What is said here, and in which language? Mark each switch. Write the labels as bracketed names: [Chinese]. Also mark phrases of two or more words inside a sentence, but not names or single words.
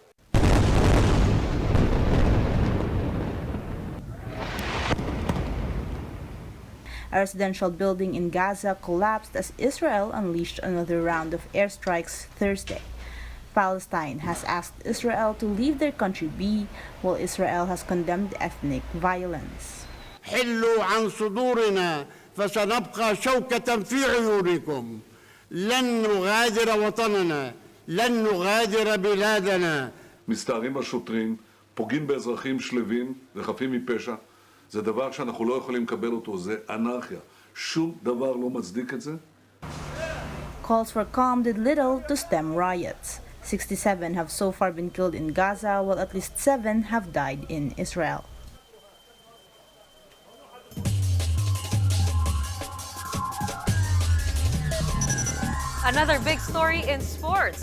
[English] A residential building in Gaza collapsed as Israel unleashed another round of airstrikes Thursday. Palestine has asked Israel to leave their country be, while Israel has condemned ethnic violence. [Arabic] حلوا عن صدورنا فسنبقى شوكة في عيونكم. لن نغادر وطننا, لن نغادر بلادنا. [Hebrew] מסתערים על שוטרים, פוגעים באזרחים שלווים וחפים מפשע. זה דבר שאנחנו לא יכולים לקבל אותו, זה אנרכיה. שום דבר לא מצדיק את זה. [English] Calls for calm did little to stem riots. 67 have so far been killed in Gaza, while at least 7 have died in Israel. Another big story in sports.